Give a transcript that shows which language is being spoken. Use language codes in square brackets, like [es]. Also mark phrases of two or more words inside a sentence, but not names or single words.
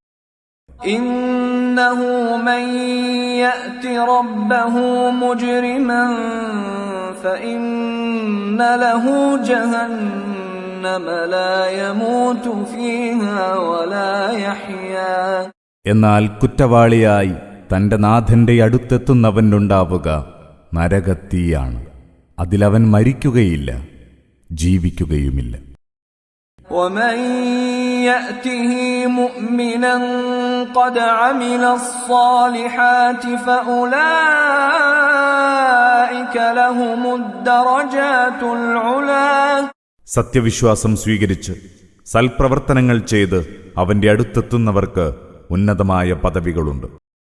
[ar] إنه من يأت ربه مجرما فإن له جهنم لا يموت فيها ولا يحيى. [ml] എന്നാൽ കുറ്റവാളിയായി തന്റെ നാഥന്റെ അടുത്തെത്തുന്നവനുണ്ടാവുക നരകത്തീയാണ്. അതിലവൻ മരിക്കുകയില്ല, ജീവിക്കുകയുമില്ല. [ar] ومن يأته مؤمنا قد عمل الصالحات فأولئك لهم الدرجات العلى. [ml] സത്യവിശ്വാസം സ്വീകരിച്ച് സൽപ്രവർത്തനങ്ങൾ ചെയ്ത് അവന്റെ അടുത്തെത്തുന്നവർക്ക് ഉന്നതമായ പദവികളുണ്ട്.